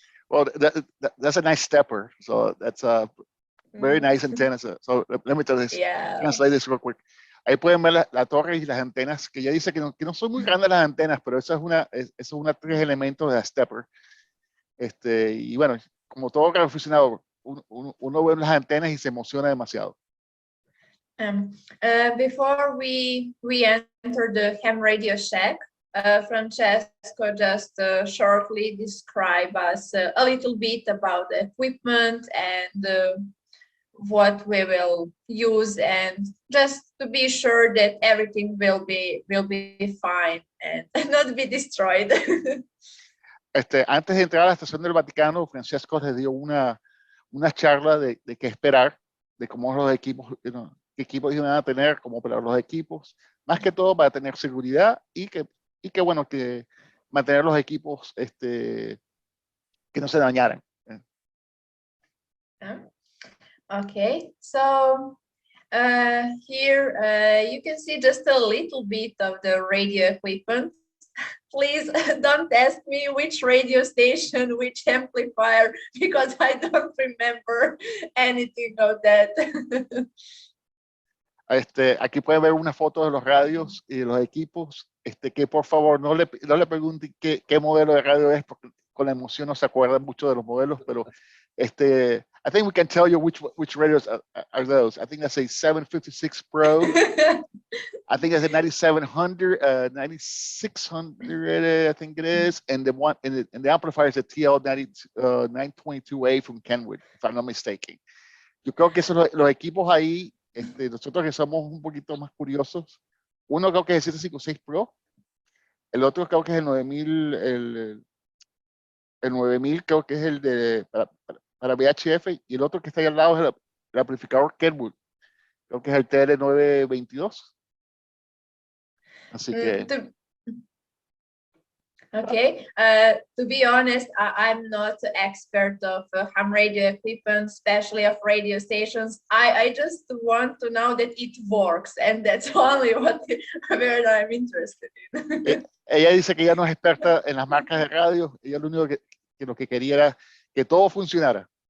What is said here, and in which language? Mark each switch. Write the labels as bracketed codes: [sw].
[en] Well, that's a nice stepper. So that's a very nice antenna. So let me tell this, Yeah. translate this real quick. [es] Ahí pueden ver la torre y las antenas, que ella dice que no son muy grandes las antenas, pero esa es una 3 elementos de la stepper. Y bueno, como todo radioaficionado, uno ve las antenas y se emociona demasiado. [en] Before we enter the ham radio shack, Francesco just shortly describe us a little bit about the equipment and what we will use, and just to be sure that everything will be fine and not be destroyed. [es] Antes de entrar a la estación del Vaticano, Francesco les dio una charla de qué esperar, de cómo los equipos, qué equipos iban a tener, cómo operar los equipos, más que todo para tener seguridad y que bueno, que mantener los equipos que no se dañaran. [en] Okay, so here you can see just a little bit of the radio equipment. Please don't ask me which radio station, which amplifier, because I don't remember anything of that. [es] Aquí pueden ver una foto de los radios y de los equipos, que por favor no le pregunten qué modelo de radio es, porque con la emoción no se acuerdan mucho de los modelos, pero [en] I think we can tell you which radios are those. I think that's a 756 Pro. I think that's a 9700, 9600, I think it is, and the amplifier is a TL 922A from Kenwood, if I'm not mistaken. [es] Yo creo que esos los equipos ahí, nosotros que somos un poquito más curiosos, uno creo que es el 756 Pro, el otro creo que es el 9000, el 9000 creo que es el de para VHF, y el otro que está ahí al lado es el amplificador Kenwood, creo que es el TL922. Así que [en] okay, to be honest, I'm not an expert of ham radio equipment, especially of radio stations. I just want to know that it works, and that's only where I'm interested in. [es] Ella dice que ella no es experta en las marcas de radio, ella lo único que lo que quería era que todo funcionara.